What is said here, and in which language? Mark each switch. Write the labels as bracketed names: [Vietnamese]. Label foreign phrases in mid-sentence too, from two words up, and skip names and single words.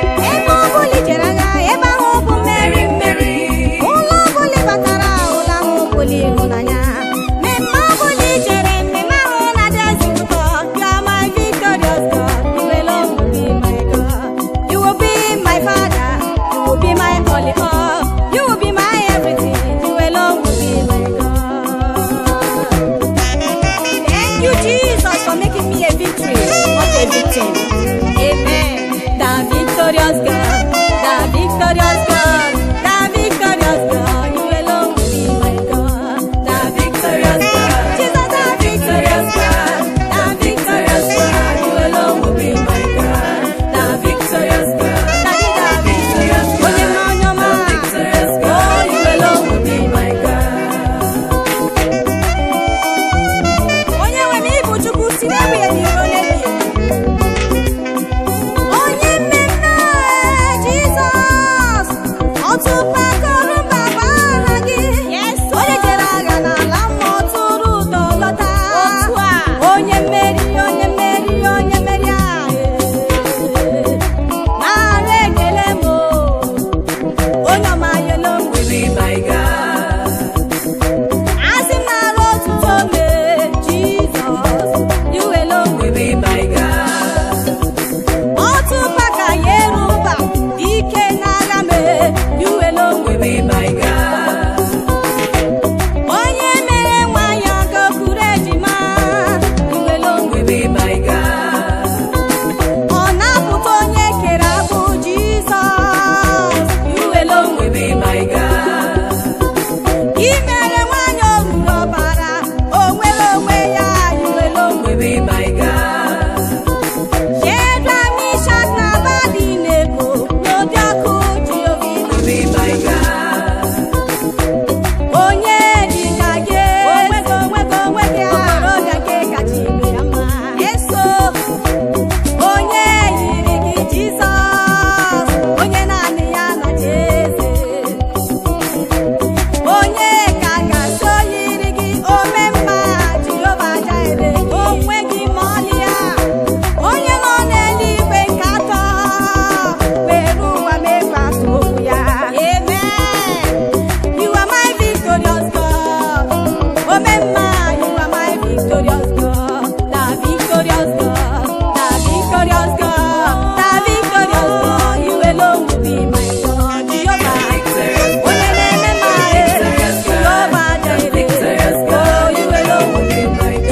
[Igbo] Ebe ọ bụla i jere agha, ebe ahụ bụ mmeri, mmeri. Ụlọ ọ bụla ị batara, ụlọ ahụ bụ ịhụnanya. Mmemme ọ bụla i jere, mmemme ahụ na-adị ezi ụtọ. [English] You are my victorious God. You will be my father. You will be my all in all. You will be my everything. You alone will be my God. Thank you, Jesus, for making me a victory, not a victim. Amen. The victorious God, the victorious God, the victorious God. You alone will be my God. The victorious God. Jesus, the victorious God. The victorious God. You alone will be my God. The victorious God. Daddy, the victorious God. [Igbo] Onye ma, onye ma. [English] The victorious God. Oh, you alone will be my God. [Igbo] Onye nwe m, ị bụ Chukwu, si n'ebighị ebi ruo n'ebighị ebi. Onye mmemme, Jizọs, ọtụtụ akụrụ mba bụ aha gị. Onye jere agha n'ala mmụọ tụrụ ụdọ lọta. Onye mmeri, onye mmeri, onye mmeri ahụ. Nara ekele m o. Onye ọma ya elo m. [English] Will be my God. [Igbo] Asị m nara otuto m, Jizọs. [English] You alone Will be my God. [Igbo] Otu mba ka ya eru mba, ike n'agha m, [English] you alone Will be my God. [Igbo] Onye mere nwaanyị ọgọ kuru ejima, [English] you alone Will be my God. [Igbo] Ọ na-apụta onye kere agbụ, Jizọs, [English] you alone Will be my God. [Igbo] I mere nwaanyị o ruru ọbara, o nwere onwe ya, [English] you alone Will be my God. Shadrach, Meshach na Abednego, [Igbo] n'ụdị ọkụ, [English] Jehova Will be my God. [Igbo] Onye dị ka gị, onwego, onwego, onwego, okorobịa nke kacha ibe ya mma. Eso, onye yiri gị, Jizọs, onye naanị ya na-achị eze. Onye ka ga-asị o yiri gị, ome mma, Jehova Jireh. O nweghị ma ọlị ya. Onye nọ n'eluigwe nke atọ, were ụwa mee ka atụ okwu ya. [English] Amen. You are my victorious God. [Igbo] Ome mma, [English] you are my victorious God. The victorious God. The victorious God. The victorious God. You alone will be my God. Jehovah. [Igbo] Onye na-eme mma, eh. [English] Jehovah Jireh. Oh, you alone will be my God.